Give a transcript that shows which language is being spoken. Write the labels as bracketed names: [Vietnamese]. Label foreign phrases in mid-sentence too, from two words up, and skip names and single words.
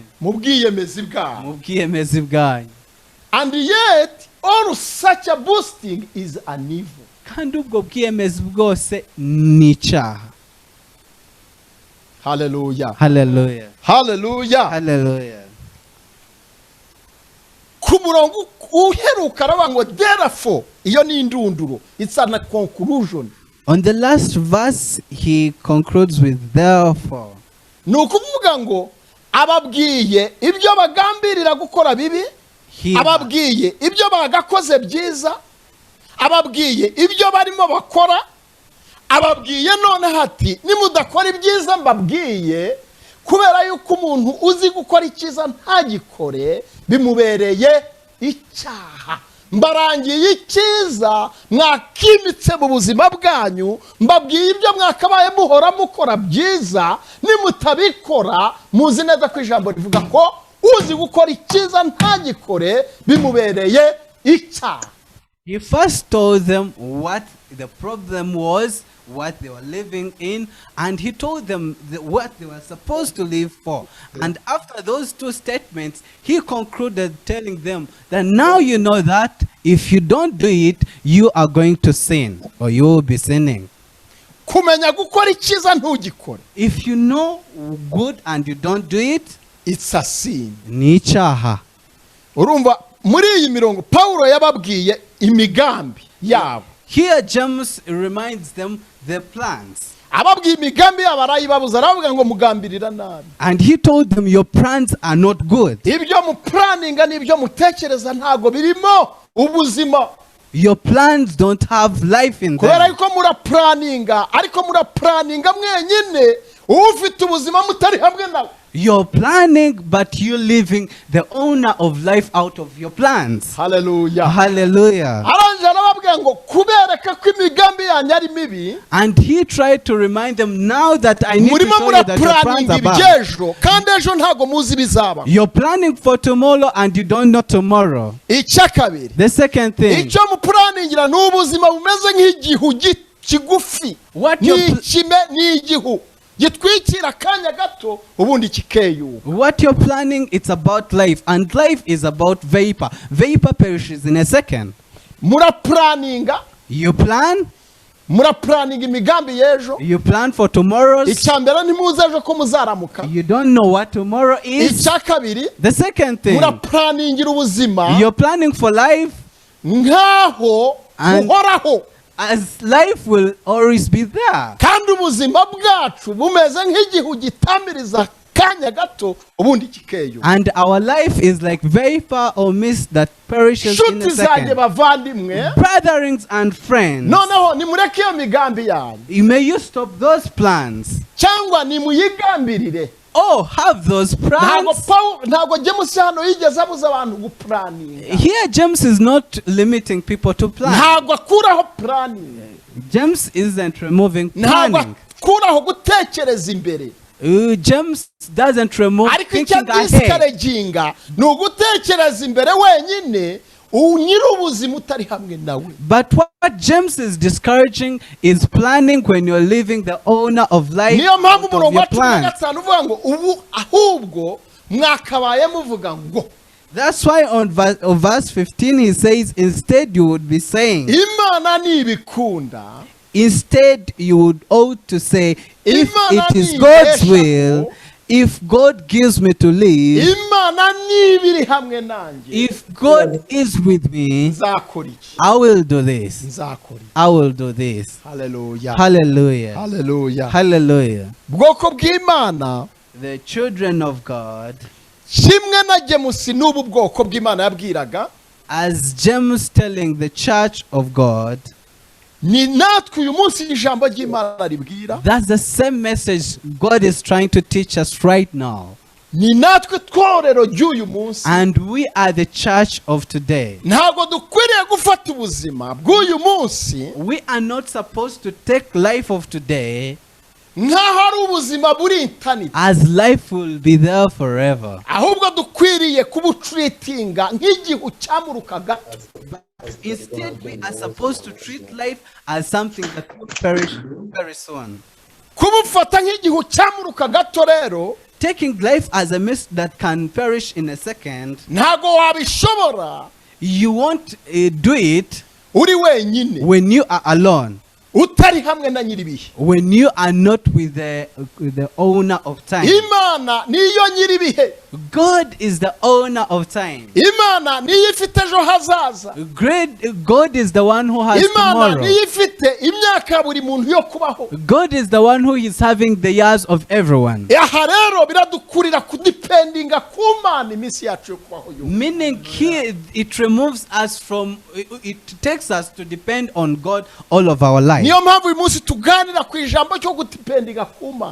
[Kinyarwanda] mu bwiyemezi bwawe. mu bwiyemezi bwanyu, [English] And yet all such a boosting is an evil. [Kinyarwanda] kandi ubwo bwiyemezi bwose ni icyaha. Hallelujah. Hallelujah. Hallelujah. Hallelujah. Ku murongo uheruka aravuga ngo therefore, iyo ni indunduro, [English] it's a conclusion. On the last verse, he concludes with therefore. [Kinyarwanda] Ni ukuvuga ngo ababwiye ibyo bagambirira gukora bibi, ababwiye ibyo bagakoze byiza, ababwiye ibyo barimo bakora, ababwiye none hati nimudakora ibyiza mbabwiye, kubera yuko umuntu uzi gukora icyiza ntagikore bimubereye icyaha. Mbarangiye icyiza mwakimitse mu buzima bwanyu, mbabwiye ibyo mwakabaye muhora mukora byiza, nimutabikora muzi neza ko ijambo rivuga ko uzi gukora icyiza ntagikore bimubereye icyaha. [English] He first told them what the problem was, what they were living in, and he told them what they were supposed to live for. And after those two statements, he concluded telling them that now you know that if you don't do it, you are going to sin, or you will be sinning. [Kinyarwanda] Kumenya gukora icyiza ntugikore, [English] If you know good and you don't do it, it's a sin. [Kinyarwanda] ni icyaha. Urumva muri iyi mirongo Paulo yababwiye imigambi yabo. [English] Here James reminds them their plans. [Kinyarwanda] Ababwiye imigambi yabo arayibabuza, aravuga ngo mugambirira nabi. [English] And he told them your plans are not good. [Kinyarwanda] Ibyo mu planninga n'ibyo mutekereza ntago birimo ubuzima. [English] Your plans don't have life in [Kinyarwanda] Kubera [English] them. [Kinyarwanda] yuko muraplaninga, ariko muraplaninga mwenyine, ufite ubuzima mutari hamwe nawe. [English] You're planning, but you're leaving the owner of life out of your plans. Hallelujah. Hallelujah. [Kinyarwanda] Aranje arababwira ngo kubereka ko imigambi yanyu ari mibi, [English] And he tried to remind them, now that I need to [Kinyarwanda] murimo [English] show you that your plans [Kinyarwanda] muraplaninga [English] are bad. [Kinyarwanda] ibyejo kandi ejo ntago muzi bizaba. [English] You're planning for tomorrow and you don't know tomorrow. [Kinyarwanda] Icya kabiri, [English] The second thing, [Kinyarwanda] icyo muplaningira ni ubuzima bumeze nk'igihu kigufi, [English] What [Kinyarwanda] ni [English] you're [Kinyarwanda] ikime, ni igihu gitwikira akanya gato ubundi kikeyuka. [English] what you're planning, it's about life. And life is about vapor. Vapor perishes in a second. [Kinyarwanda] Muraplaninga, [English] You plan [Kinyarwanda] imigambi y'ejo. [English] You plan for tomorrow's. [Kinyarwanda] Icya mbere ntimuzi ejo ko muzaramuka. [English] You don't know what tomorrow is. [Kinyarwanda] Icya kabiri, [English] The second thing, [Kinyarwanda] muraplaningira ubuzima [English] you're planning for life [Kinyarwanda] nkaho [English] And- [Kinyarwanda] buhoraho, [English] as life will always be there. [Kinyarwanda] kandi ubuzima bwacu bumeze nk'igihu gitamiriza kanya gato ubundi kikeyo. [English] And our life is like vapor or mist that perishes in a [Kinyarwanda] Nshuti zanjye [English] second. [Kinyarwanda] bavandimwe, [English] Brethren and friends, [Kinyarwanda] noneho nimureke iyo migambi yanyu [English] may you stop those plans. [Kinyarwanda] cyangwa nimuyigambirire. [English] Oh, have those plans. [Kinyarwanda] Ntabwo James hano yigeze abuza abantu gupuraninga. [English] Here James is not limiting people to plan. [Kinyarwanda] Ntabwo akuraho planning. [English] James isn't removing [Kinyarwanda] Ntabwo [English] planning. [Kinyarwanda] akuraho gutekereza imbere. [English] James doesn't remove [Kinyarwanda] Ariko icyo [English] thinking ahead. [Kinyarwanda] discouraging ni ugutekereza imbere wenyine nyir'ubuzima utari hamwe nawe. [English] But what James is discouraging is planning when you're leaving the owner of life [Kinyarwanda] Niyo mpamvu [English] out of [Kinyarwanda] umurongo [English] your [Kinyarwanda] wa 15 [English] plans. [Kinyarwanda] uvuga ngo ubu ahubwo mwakabaye muvuga ngo. [English] That's why on verse 15 he says, instead you would be saying, [Kinyarwanda] Imana nibikunda. [English] instead you would ought to say, if [Kinyarwanda] Imana [English] it is [Kinyarwanda] ni [English] God's [Kinyarwanda] ibeshaho. [English] will, if God gives me to live, [Kinyarwanda] Imana nibiri hamwe nanjye. [English] if God is with me, [Kinyarwanda] Nzakora iki? [English] I will do this. [Kinyarwanda] Nzakora iki? [English] I will do this. Hallelujah. Hallelujah. Hallelujah. Hallelujah. [Kinyarwanda] Bwoko bw'Imana [English] The children of God, [Kinyarwanda] kimwe na James n'ubu bwoko bw'Imana yabwiraga, [English] as James telling the church of God, [Kinyarwanda] ni natwe uyu munsi ijambo ry'Imana ribwira, [English] that's the same message God is trying to teach us right now. [Kinyarwanda] ni natwe tworero ry'uyu munsi. [English] And we are the church of today. [Kinyarwanda] Ntabwo dukwiriye gufata ubuzima bw'uyu munsi [English] We are not supposed to take life of today [Kinyarwanda] nk'aho ari ubuzima buri eternity, [English] as life will be there forever. [Kinyarwanda] ahubwo dukwiriye kubutreatinga nk'igihu cyamuruka gato. [English] Instead, we are supposed to treat life as something that will perish very soon. [Kinyarwanda] Kubufata nk'igihu cyamuruka gato rero, [English] Taking life as a mist that can perish in a second, [Kinyarwanda] ntabwo wabishobora [English] you won't do it [Kinyarwanda] uri wenyine, [English] when you are alone, [Kinyarwanda] utari hamwe na nyir'ibihe. [English] when you are not with the owner of time. [Kinyarwanda] Imana niyo nyir'ibihe. [English] God is the owner of time. [Kinyarwanda] Imana niyo ifite ejo hazaza. [English] God is the one who has [Kinyarwanda] Imana [English] tomorrow. [Kinyarwanda] niyo ifite imyaka ya buri muntu yo kubaho. [English] God is the one who is having the years of everyone. [Kinyarwanda] Aha rero biradukurira kudipendinga ku Mana iminsi yacu yo kubaho yo. [English] Meaning here it removes us from, it takes us to depend on God all of our life. [Kinyarwanda] Niyo mpamvu uyu munsi tuganira ku ijambo cyo gudipendinga ku Mana.